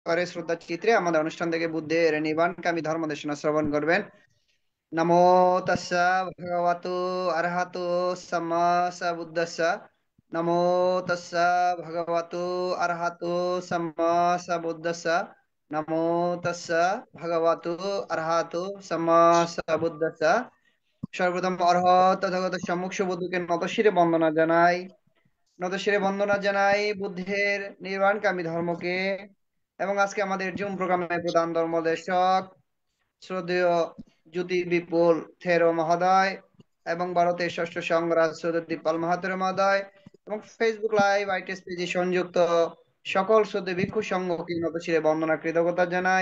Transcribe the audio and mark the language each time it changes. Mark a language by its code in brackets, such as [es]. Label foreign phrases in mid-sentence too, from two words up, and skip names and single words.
[bn] করে শ্রদ্ধা চিত্রে আমাদের অনুষ্ঠান থেকে বুদ্ধের নির্বাণকামী ধর্ম দেশনা শ্রবণ করবেন। [pi] নমো তাস্সা ভগবতু আরহাতু সাম্মা সাম্বুদ্দাস্সা। নমো তাস্সা ভগবতু আরহাতু সাম্মা সাম্বুদ্দাস্সা। নমো তাস্সা ভগবতু আরহাতু সাম্মা সাম্বুদ্দাস্সা। [bn] সর্বপ্রথম অরহত তথাগত সম্মুখ সুবুদ্ধকে নতশিরে বন্দনা জানাই। নতশিরে বন্দনা জানাই বুদ্ধের নির্বাণকামী ধর্মকে। এবং আজকে আমাদের জুম প্রোগ্রামের প্রধান ধর্মদেশক শ্রদ্ধেয় জ্যোতি বিপুল থেরো মহোদয় এবং ভারতের ষষ্ঠ সংঘরাজ শ্রদ্ধেয় পাল মাহাতের মহোদয় এবং ফেসবুক লাইভ আইটিএস পেজে সংযুক্ত সকল শ্রদ্ধেয় ভিক্ষু সংঘকে নতশিরে বন্দনা কৃতজ্ঞতা জানাই।